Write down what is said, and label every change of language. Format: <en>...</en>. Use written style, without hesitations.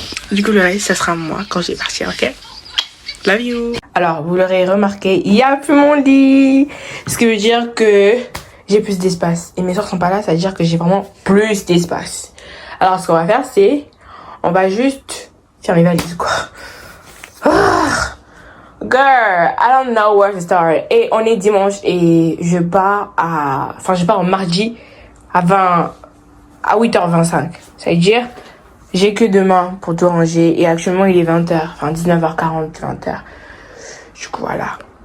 <fr>Du coup le reste ça sera moi quand je vais partir, ok?</fr> <en>Love you.</en> <fr>Alors vous l'aurez remarqué, il y a plus mon lit, ce qui veut dire que j'ai plus d'espace. Et mes soeurs sont pas là, ça veut dire que j'ai vraiment plus d'espace. Alors, ce qu'on va faire, c'est... on va juste faire mes valises, quoi.</fr> <en>Girl, I don't know where to start.</en> <fr>Et on est dimanche et je pars en mardi à 8h25. Ça veut dire, j'ai que demain pour tout ranger. Et actuellement, il est 20h. Enfin, 19h40, 20h. Du coup, voilà.</fr>